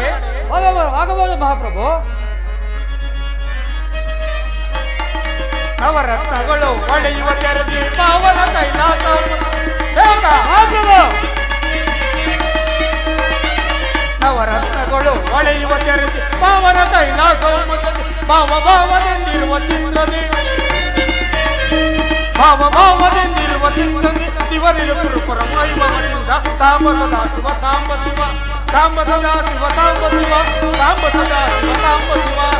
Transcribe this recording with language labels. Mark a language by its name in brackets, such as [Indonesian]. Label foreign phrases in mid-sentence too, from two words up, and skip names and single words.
[Kannada] ಆಗಬಹುದು ಮಹಾಪ್ರಭು. ನವರತ್ನಗಳು ಹೊಳೆಯುವ ತೆರೆದಿ ಪಾವನ ಕೈಲಾಸ ಸೇವಕ. ಮಹಾಪ್ರಭು ನವರತ್ನಗಳು ಹೊಳೆಯುವ ತೆರೆದಿ ಪಾವನ ಕೈಲಾಸ ಭಾವ ಭಾವದೆಂದಿರುವ ಚಿತ್ರದಿ ಭಾವ ಭಾವದೆಂದಿರುವ ಚಿತ್ರದಿ ಶಿವನಿರು ಕುರುಪುರ ವೈಭವದಿಂದ ಸಾಂಬ ಸದಾ ಶಿವ ಸಾಂಬ ಶಿವ ಸಾಂಬ ಸದಾ ಶಿವ ಸಾಂಬ ಶಿವ ಸಾಂಬ ಸದಾ ಶಿವ ಸಾಂಬ ಶಿವ.